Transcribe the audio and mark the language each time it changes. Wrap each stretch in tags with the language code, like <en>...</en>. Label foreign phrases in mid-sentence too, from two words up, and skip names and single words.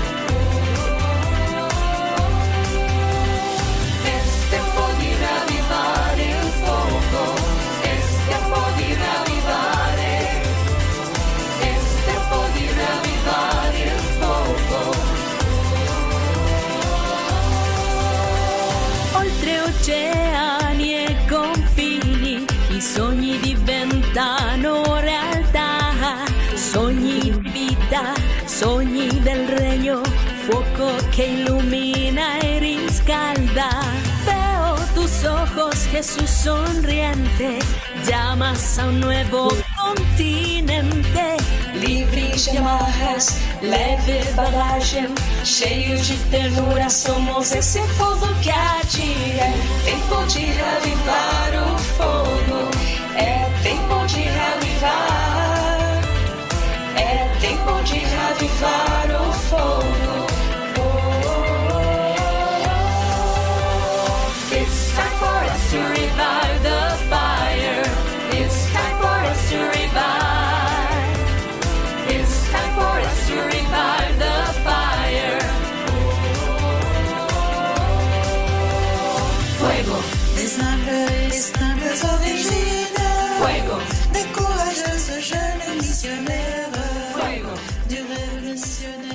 <es>Es tiempo de reavivar el fuego, es tiempo de reavivar, es tiempo de reavivar el fuego.</es> <it>Oltre oceani e confini, i sogni diventano realtà, sogni di vita, sogni del regno, fuoco</it> <es>que ilumina y</es> <it>riscalda.</it> <es>Veo tus ojos, Jesús sonriente, llamas a un nuevo continente.</es> <pt>Livres de amarras, leve bagagem, cheio de ternura, somos esse fogo que arde. É tempo de reavivar o fogo, é tempo de reavivar, é tempo de reavivar o fogo.</pt> <en>It's time for us to revive the fire. It's time for us to revive. It's time for us to revive the fire.</en> <es>Fuego.</es> <fr>Des humbles originaux.</fr> <es>Fuego.</es> <fr>Des courageuses jeunes missionnaires.</fr> <es>Fuego.</es> <fr>Du rêve missionnaire.</fr>